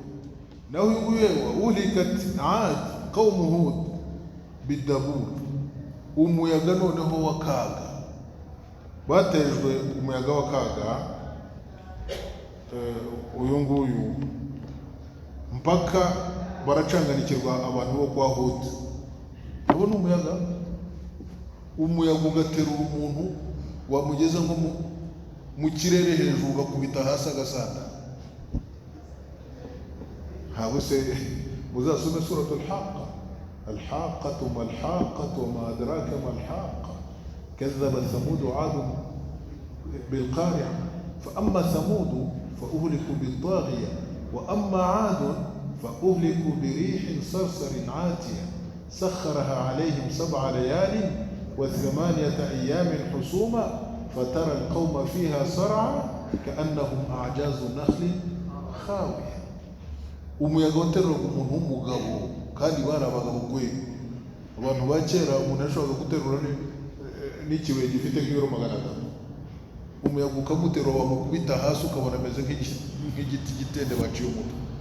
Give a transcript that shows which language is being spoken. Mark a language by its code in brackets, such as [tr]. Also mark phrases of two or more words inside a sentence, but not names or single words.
[rw] naho uyu nguyu [ar] أهلكت عاد قوم هود بالدبور, [rw] umuyaga noneho w'akaga, batejwe umuyaga w'akaga uyu nguyu mpaka baracanganikirwa abantu bo kwa Hud. Abona umuyaga ugaterura umuntu wamugeza nko mu kirere hejuru ugakubita hasi agasanda. Habo se muzasome suratul Haqqa, [ar] الحاقة ما الحاقة وما أدراك ما الحاقة كذب ثمود وعاد بالقارعة فأما ثمود فأهلكوا بالطاغية وأما عاد فأهلكوا بريح صرصر عاتية سخرها عليهم 7 ليال و8 أيام حسوما فترى القوم فيها صرعى كأنهم أعجاز نخل خاوية. [rw] umuyaga waterura umuntu w'umugabo kandi bari abagabo kwe. Abantu ba kera umuntu ashobora guterura n'ikibuye gifite nk'ibiro 500, umuyaga ukamuterura wamukubita hasi ukabona ameze nk'igiti gitende baciye umutwe.